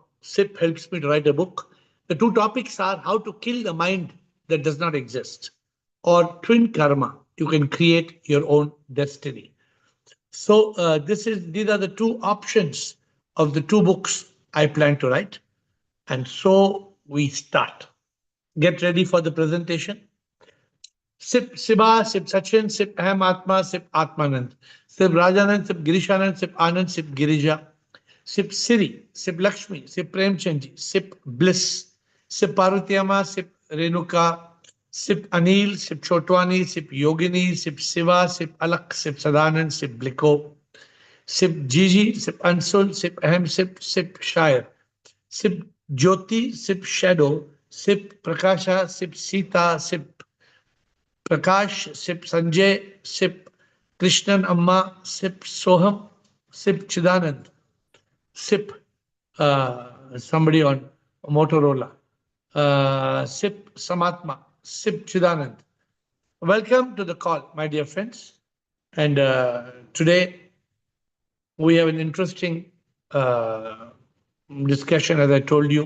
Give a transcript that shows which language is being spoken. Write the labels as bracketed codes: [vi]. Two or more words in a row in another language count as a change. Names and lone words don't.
[en] SIP helps me to write a book. The two topics are how to kill the mind that does not exist, or twin karma. You can create your own destiny. So these are the two options of the two books I plan to write. And so we start. Get ready for the presentation. Sip Siba, Sip Sachin, Sip Aham Atma, Sip Atmanand, Sip Rajanand, Sip Girishanand, Sip Anand, Sip Girija, Sip Siri, Sip Lakshmi, Sip Premchandji, Sip Bliss, Sip Parvatiyama, Sip Renuka, Sip Anil, Sip Chotwani, Sip Yogini, Sip Siva, Sip Alak, Sip Sadanand, Sip Bliko, Sip Gigi, Sip Ansul, Sip Ahem, Sip Shire, Sip Jyoti, Sip Shadow, Sip Prakasha, Sip Sita, Sip Prakash, Sip Sanjay, Sip Krishnan Amma, Sip Soham, Sip Chidanand, Sip somebody on Motorola, Sip Samatma, Sip Chidanand. Welcome to the call, my dear friends. And today we have an interesting discussion, as I told you.